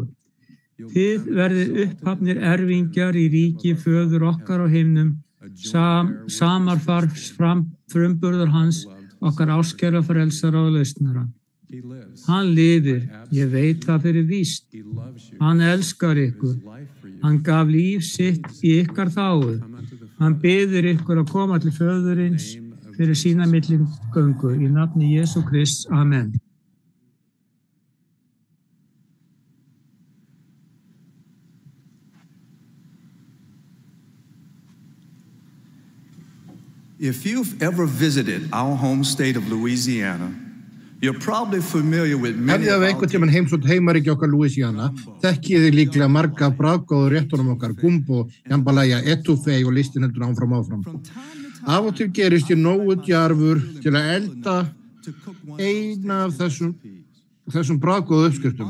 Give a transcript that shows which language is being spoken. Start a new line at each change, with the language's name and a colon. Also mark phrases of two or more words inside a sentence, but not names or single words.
Icelandic: Þið verðið upphafnir erfingjar í ríki föður okkar á himnum, samar frumburðar hans, okkar áskæra frelsara og lausnara. Hann lifir, ég veit það fyrir víst. Hann elskar ykkur. Hann gaf líf sitt í ykkar þágu. Hann biður ykkur að koma til föðurins fyrir sína milligöngu í nafni Jesú Krists. Amen.
English: If you've ever visited our home state of Louisiana, you're probably familiar with many of our
Icelandic: einhvern tímann heimsótt heimaríki okkar Louisiana, þekkið þið líklega marga bragðgóðu réttunum okkar, gumbo, jambalaya, etouffee og listin heldur áfram. Af og til gerist ég nógu djarfur til að elda eina af þessum bragðgóðu uppskriftum.